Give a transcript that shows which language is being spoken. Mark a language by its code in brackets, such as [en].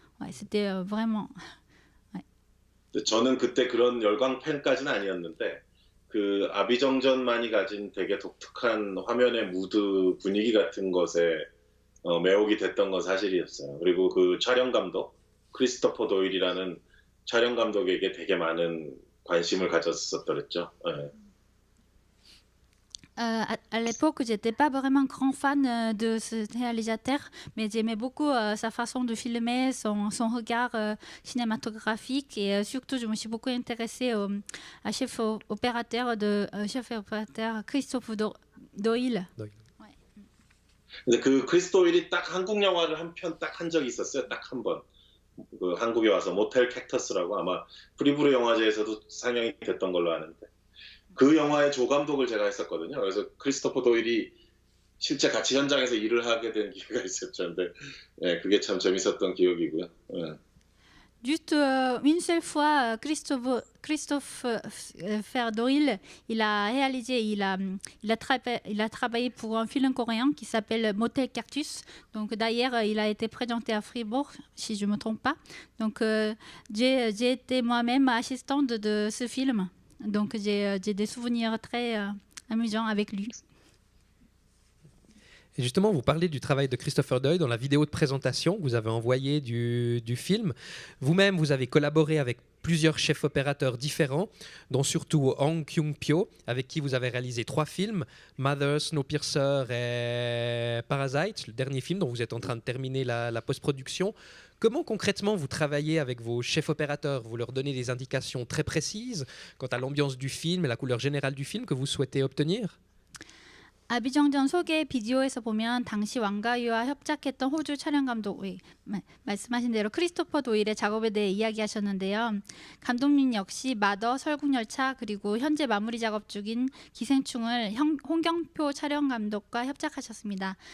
[fr] Ouais, c'était vraiment. Ouais. [ko] 저는 그때 그런 열광 팬까지는 아니었는데 그 아비정전만이 가진 되게 독특한 화면의 무드 분위기 같은 것에 매혹이 됐던 건 사실이었어요. 그리고 그 촬영 감독 크리스토퍼 도일이라는 촬영 감독에게 되게 많은 관심을 가졌었더랬죠. 예. [fr] À l'époque, j'étais pas vraiment grand fan de ce réalisateur, mais j'aimais beaucoup sa façon de filmer, son regard cinématographique et surtout, je me suis beaucoup intéressée à chef opérateur Christophe Doyle. [ko] 근데 그 크리스 도일이 딱 한국 영화를 한 편 딱 한 적이 있었어요. 딱 한 번. 그 한국에 와서 모텔 캡터스라고 아마 프리브루 영화제에서도 상영이 됐던 걸로 아는데. 그 영화의 조감독을 제가 했었거든요. 그래서 크리스토퍼 도일이 실제 같이 현장에서 일을 하게 된 기회가 있었죠. 근데 예, 그게 참 재밌었던 기억이고요. 예. [fr] Juste une seule fois, Christophe Doyle, il a réalisé, il a travaillé pour un film coréen qui s'appelle Motel Cactus. Donc d'ailleurs, il a été présenté à Fribourg, si je ne me trompe pas. Donc j'ai été moi-même assistante de ce film. Donc j'ai des souvenirs très amusants avec lui. Et justement, vous parlez du travail de Christopher Doyle dans la vidéo de présentation que vous avez envoyée du film. Vous-même, vous avez collaboré avec plusieurs chefs opérateurs différents, dont surtout Hong Kyung-pyo, avec qui vous avez réalisé 3 films, Mother, Snowpiercer et Parasite, le dernier film dont vous êtes en train de terminer la post-production. Comment concrètement vous travaillez avec vos chefs opérateurs? Vous leur donnez des indications très précises quant à l'ambiance du film et la couleur générale du film que vous souhaitez obtenir? [ko] 아비정전 소개 비디오에서 보면 당시 왕가위와 협작했던 호주 촬영 감독 말씀하신 대로 크리스토퍼 도일의 작업에 대해 이야기하셨는데요. 감독님 역시 마더, 설국열차 그리고 현재 마무리 작업 중인 기생충을 홍경표 촬영 감독과 협작하셨습니다.